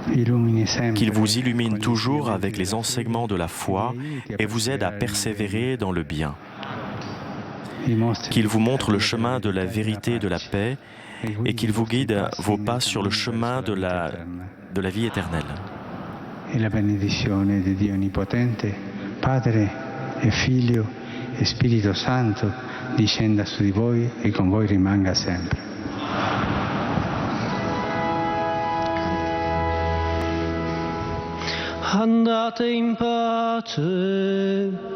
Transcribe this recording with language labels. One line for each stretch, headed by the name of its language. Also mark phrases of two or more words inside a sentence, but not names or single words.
French: qu'il vous illumine toujours avec les enseignements de la foi et vous aide à persévérer dans le bien. Qu'il vous montre le chemin de la vérité et de la paix et qu'il vous guide vos pas sur le chemin de la vie éternelle.
Italian: E la benedizione di Dio Onnipotente, Padre e Figlio e Spirito Santo, discenda su di voi e con voi rimanga sempre. Andate in pace.